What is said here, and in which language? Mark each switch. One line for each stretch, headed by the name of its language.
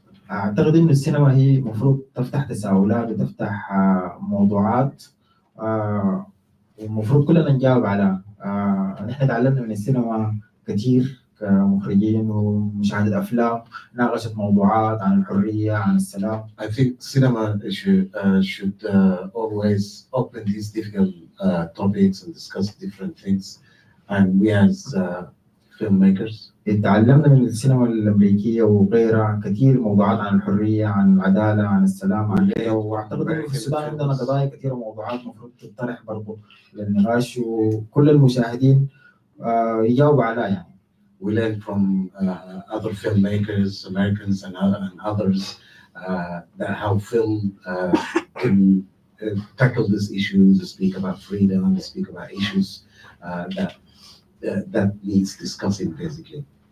Arabic: أعتقد إنه السينما هي مفروض تفتح تساؤلات وتفتح موضوعات، ومفروض كلنا نجاوب عليها. نحن تعلمنا من السينما كثير كمخرجين ومشاهدة أفلام ناقشت موضوعات عن الحرية عن السلام.
English: I think cinema should always open these difficult topics and discuss different things. And we as filmmakers
Arabic: تعلمنا من السينما الأمريكية وغيرها كثير موضوعات عن الحرية عن العدالة عن السلام عن غيره، وأعتقد إنه في السودان عندنا قضايا كثيرة وموضوعات مفروض تطرح برضو للنقاش وكل المشاهدين يجاوبوا عليها يعني.
English: We learn from other filmmakers, Americans and others, that how film can tackle these issues, speak about freedom, speak about issues that needs discussing basically.